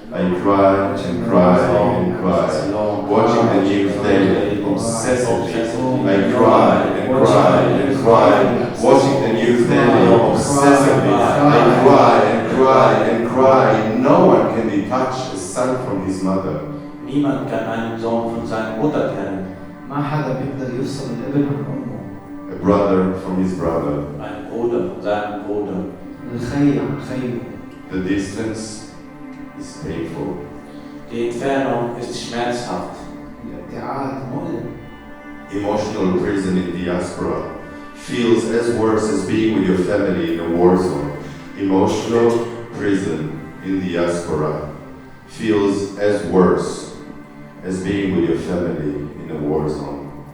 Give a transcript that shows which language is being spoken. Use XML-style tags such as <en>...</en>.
<en>I cry and cry and cry. Watching the news daily, obsessively. I cry and cry and cry. Watching the news daily, obsessively. I cry and cry and cry. No one can detach a son from his mother.</en> <de>Niemand kann einen Sohn von seiner Mutter trennen.</de> <ar>ما حدا بيقدر يفصل الابن عن امه.</ar> <en>A brother from his brother.</en> <de>Ein Bruder von seinem Bruder.</de> <ar>الخي عن خيه.</ar> <en>The distance is painful.</en> <de>Die Entfernung ist schmerzhaft.</de> <ar>الابتعاد مؤلم.</ar> <en>Emotional prison in diaspora feels as worse as being with your family in a war zone. Emotional prison in diaspora feels as worse as being with your family in a war zone.</en>